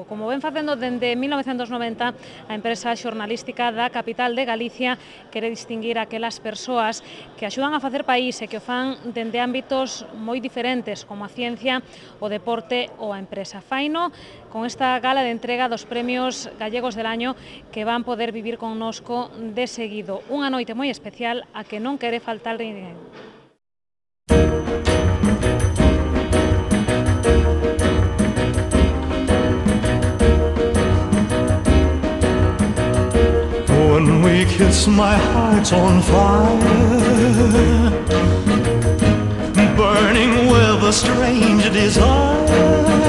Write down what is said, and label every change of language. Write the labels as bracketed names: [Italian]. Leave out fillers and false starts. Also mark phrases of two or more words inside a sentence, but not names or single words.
[Galician] Como ven facendo dende 1990, a empresa xornalística da capital de Galicia quere distinguir aquelas persoas que axudan a facer país e que o fan dende ámbitos moi diferentes, como a ciencia, o deporte ou a empresa. Faino con esta gala de entrega dos [Spanish] premios gallegos del año [Galician] que van poder vivir connosco de seguido. Unha noite moi especial a que non quere faltar ninguén. [English] When we kiss, my heart's on fire, burning with a strange desire.